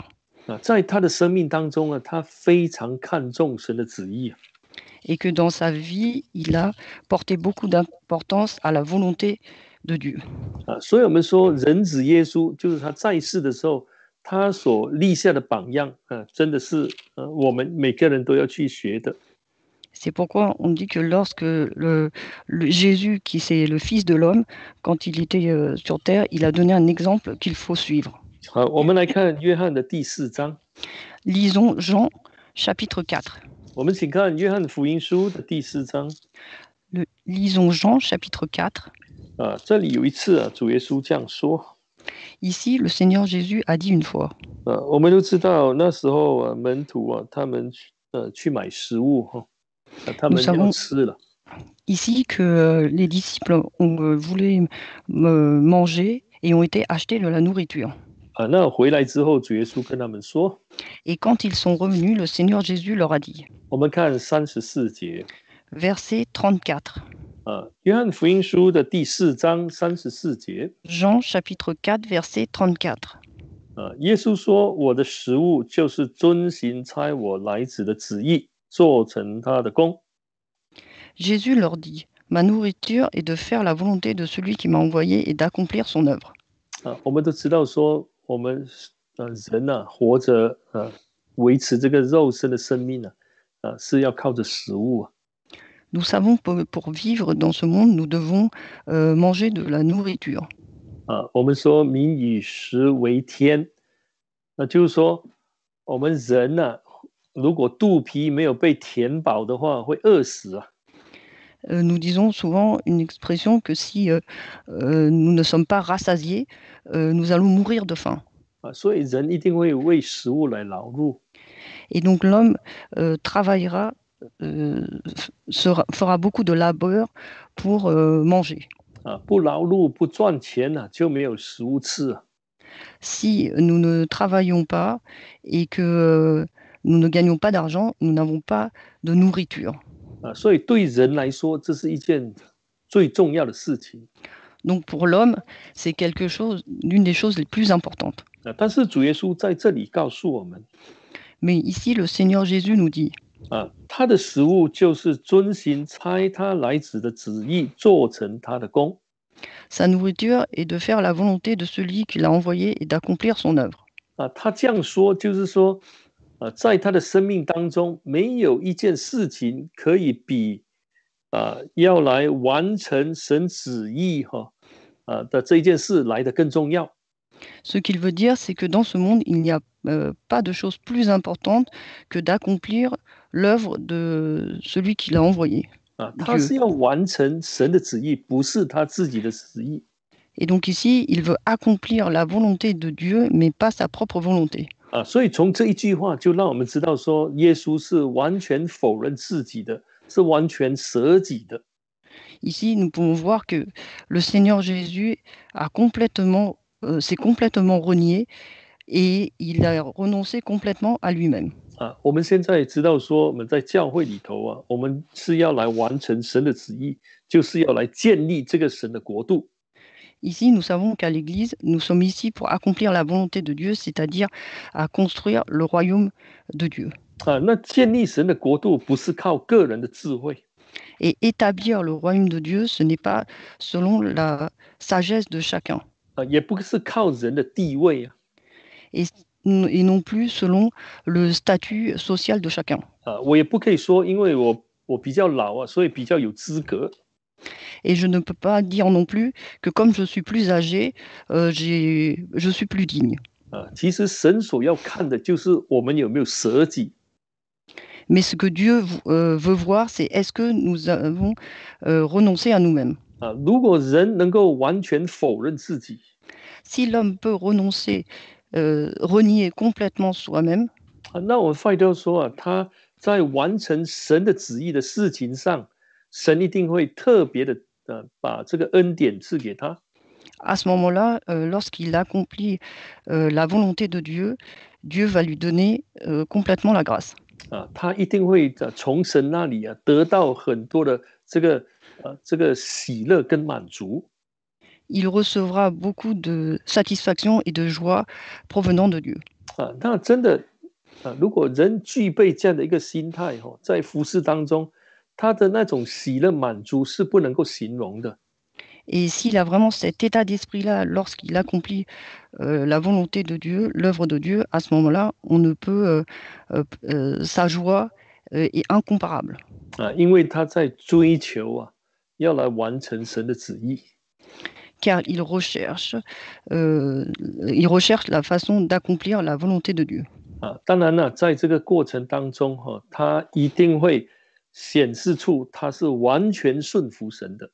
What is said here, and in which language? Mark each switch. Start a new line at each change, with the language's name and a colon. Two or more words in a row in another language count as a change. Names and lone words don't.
Chinese: 在他的生命当中他非常看重神的旨意。
French: Et que dans sa vie, il a porté beaucoup d'importance à la volonté de Dieu.
Chinese: 所以我们说人子耶稣就是他在世的时候他所立下的榜样，真的是我们每个人都要去学的。
French: C'est pourquoi on dit que lorsque le Jésus, qui c'est le Fils de l'homme, quand il était sur terre, il a donné un exemple qu'il faut suivre.
Chinese: 好，我们来看约翰的第4章。
French: Lisons Jean chapitre 4.
Chinese: 我们请看约翰福音书的第4章。
French: Lisons Jean chapitre 4.
Chinese: 这里有一次主耶稣这样说。
French: Ici, le Seigneur Jésus a dit une fois.
Chinese: 我们都知道那时候门徒他们去买食物他们要吃了。
French: Ici que les disciples voulaient manger et ont été achetés de la nourriture.
Chinese: 那回来之后主耶稣跟他们说。
French: Et quand ils sont revenus, le Seigneur Jésus leur a dit.
Chinese: 我们看34节。
French: Verset 34.
Chinese: 约翰福音书的第4章34节。
French: Jean chapitre 4 verset 34.
Chinese: 耶稣说：“我的食物就是遵行差我来子的旨意，做成他的功。”
French: Jésus leur dit, ma nourriture est de faire la volonté de celui qui m'a envoyé et d'accomplir son œuvre.
Chinese: 我们都知道说，我们人活着维持这个肉身的生命是要靠着食物。
French: Nous savons que pour vivre dans ce monde, nous devons manger de la nourriture.
Chinese: 我们说民以食为天，那就是说我们人如果肚皮没有被填饱的话，会饿死。
French: Nous disons souvent une expression que si nous ne sommes pas rassasiés, nous allons mourir de faim.
Chinese: 所以人一定会为食物来劳碌。
French: Et donc l'homme travaillera, fera beaucoup de labeur pour manger.
Chinese: 不劳碌不赚钱就没有食物吃。
French: Si nous ne travaillons pas et que nous ne gagnons pas d'argent, nous n'avons pas de nourriture.
Chinese: 所以对人来说，这是一件最重要的事情。
French: Donc pour l'homme, c'est l'une des choses les plus importantes.
Chinese: 但是主耶稣在这里告诉我们，
French: Mais ici, le Seigneur Jésus nous dit,
Chinese: 他的食物就是遵行差他来子的旨意，做成他的功。
French: sa nourriture est de faire la volonté de celui qui l'a envoyé et d'accomplir son œuvre.
Chinese: 他这样说，就是说，在他的生命当中，没有一件事情可以比要来完成神旨意的这一件事来得更重要。
French: Ce qu'il veut dire, c'est que dans ce monde, il n'y a pas de chose plus importante que d'accomplir l'œuvre de celui qui l'a envoyé.
Chinese: 他是要完成神的旨意，不是他自己的旨意。
French: Et donc ici, il veut accomplir la volonté de Dieu, mais pas sa propre volonté.
Chinese: 所以从这一句话就让我们知道说，耶稣是完全否认自己的，是完全舍己的。
French: Ici, nous pouvons voir que le Seigneur Jésus s'est complètement renié et il a renoncé complètement à lui-même.
Chinese: 我们现在知道说，我们在教会里头我们是要来完成神的旨意，就是要来建立这个神的国度。
French: Ici, nous savons qu'à l'Église, nous sommes ici pour accomplir la volonté de Dieu, c'est-à-dire à construire le royaume de Dieu.
Chinese: 那建立神的国度不是靠个人的智慧，
French: Et établir le royaume de Dieu, ce n'est pas selon la sagesse de chacun,
Chinese: 也不是靠人的地位
French: et non plus selon le statut social de chacun.
Chinese: 我也不可以说，因为我比较老所以比较有资格。
French: Et je ne peux pas dire non plus que comme je suis plus âgé, je suis plus digne.
Chinese: 其实神所要看的就是我们有没有舍己。
French: Mais ce que Dieu veut voir, c'est est-ce que nous avons renoncé à nous-mêmes.
Chinese: 如果人能够完全否认自己，
French: Si l'homme peut renoncer, renier complètement soi-même,
Chinese: 那我们发现说他在完成神的旨意的事情上，神一定会特别的把这个恩典赐给他。
French: à ce moment-là, lorsqu'il accomplit la volonté de Dieu, Dieu va lui donner complètement la grâce.
Chinese: 他一定会从神那里得到很多的这个喜乐跟满足。
French: Il recevra beaucoup de satisfaction et de joie provenant de Dieu.
Chinese: 那真的如果人具备这样的一个心态在服事当中，他的那种喜乐满足是不能够形容的。
French: Et s'il a vraiment cet état d'esprit-là lorsqu'il accomplit la volonté de Dieu, l'œuvre de Dieu, à ce moment-là, on ne peut, sa joie est incomparable.
Chinese: 因为他在追求要来完成神的旨意。
French: Car il recherche la façon d'accomplir la volonté de Dieu.
Chinese: 当然了，在这个过程当中他一定会显示出他是完全顺服神的。